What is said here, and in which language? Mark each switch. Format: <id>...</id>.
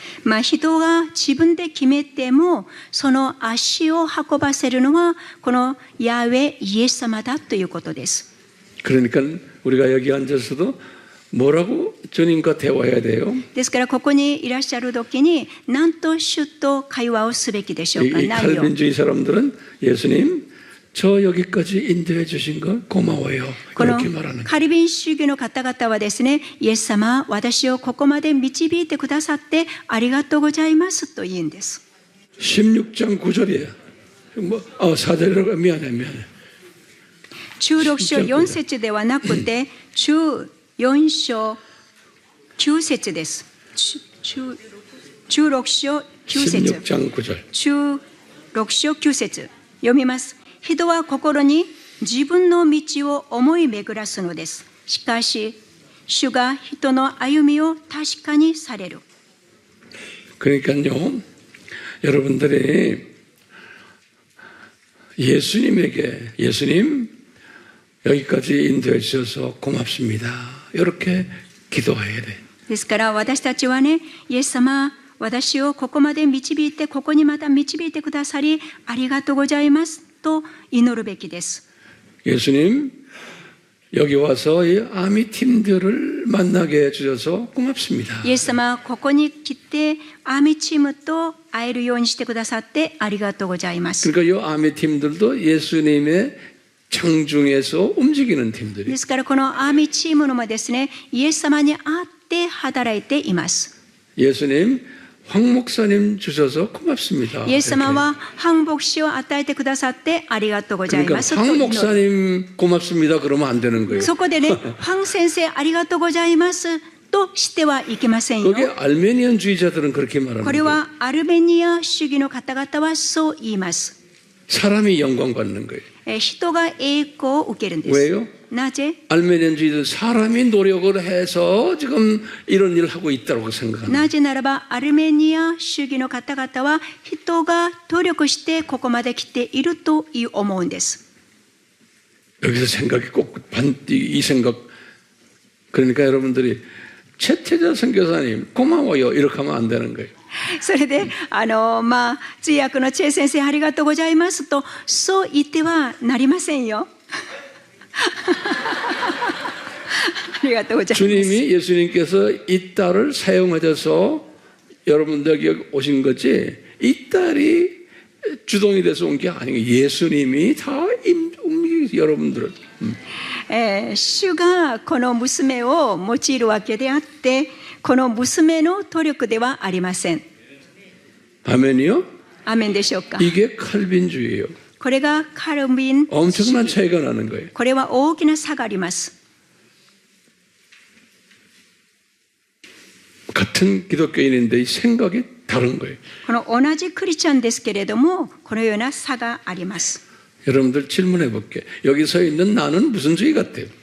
<ja>人が自分で決めてもその足を運ばせるのはこのヤーウェイエス様だということです。</ja> <ko>그러니까 우리가 여기 앉아서도 뭐라고 주님과 대화해야 돼요?</ko> <ja>ですからここにいらっしゃる時に何と主と会話をすべきでしょうか。</ja> <ko>이 칼빈주의 사람들은 예수님 저 여기까지 인도해 주신 거 고마워요.</ko> <ja>この</ja> <ko>이렇게 말하는 거예요.</ko> <ja>カルビン主義の方々はですね、イエス様、私をここまで導いてくださってありがとうございますと言うんです。</ja> <ko>16장 9절이에요. 4절이라고 미안해.</ko> <ja>16章4節ではなくて14章9節です。 16章9節。</ja> <ko>16장 9절.</ko> <ja>16章9節読みます。人は心に自分の道を思い巡らすのです。しかし主が人の歩みを確かにされる。</ja> <ko>그러니까요, 여러분들이 예수님 여기까지 인도해 주셔서 고맙습니다. 이렇게 기도해야 돼.</ko> <ja>ですから私たちはね、イエス様、私をここまで導いて、ここにまた導いてくださり、ありがとうございますと祈るべきです。</ja> <ko>예수님, 여기 와서 이 아미 팀들을 만나게 해주셔서 고맙습니다.</ko> <ja>イエス様、ここに来て、アーミーチームと会えるようにしてくださってありがとうございます。</ja> <ko>그러니까 이 아미 팀들도 예수님의 장중에서 움직이는 팀들이.</ko> <ja>ですからこのアーミーチームのもですね、イエス様に会って働いています。</ja> <ko>예수님, 황 목사님 주셔서 고맙습니다.</ko> <ja>イエス様はハン牧師を与えてくださってありがとうござい</ja> <ko>그러니까</ko> <ja>ますと</ja> <ko>황</ko> <ja>祈る。</ja> <ko>목사님 고맙습니다. 그러면 안 되는 거예요.</ko> <ja>そこでね、ハン先生ありがとうございますとしてはいけませんよ。</ja> <ko>그게 알메니안주의자들은 그렇게 말하는</ko> <ja>これ</ja> <ko>거예요.</ko> <ja>はアルメニア主義の方々はそう言います。</ja> <ko>사람이 영광 받는 거예요.</ko> <ja>人が栄光を受けるんです。</ja> <ko>왜요?</ko> <ja>なぜ？</ja> <ko>알메니안주의들 사람이 노력을 해서 지금 이런 일을 하고 있다고 생각합니다.</ko> <ja>なぜならばアルメニア主義の方々は人が努力してここまで来ていると思うんです。</ja> <ko>여기서 생각이 꼭 이 생각. 그러니까 여러분들이 최태자 선교사님 고마워요 이렇게 하면 안 되는 거예요.</ko> <ja>それで通訳のチェ先生ありがとうございますとそう言ってはなりませんよ。ありがとうございます。</ja> <ko>주님이 예수님께서 이 딸을 사용하셔서 여러분들 오신 거지 이 딸이 주동이 돼서 온 게 아니고 예수님이 다 여러분들을</ko> <ja>主がこの娘を用いるわけであってこの娘の努力ではありません。</ja> <ko>아멘이요?</ko> <ja>アメンでしょうか。</ja> <ko>이게 칼빈주의예요.</ko> <ja>これがカルビン</ja> <ko>엄청난 차이가 나는 거예요.</ko> <ja>これは大きな差があります。</ja> <ko>같은 기독교인인데 이 생각이 다른 거예요.</ko> <ja>この同じクリスチャンですけれどもこのような差があります。</ja> <ko>여러분들 질문해 볼게요. 여기 서 있는 나는 무슨 주의 같아요?</ko>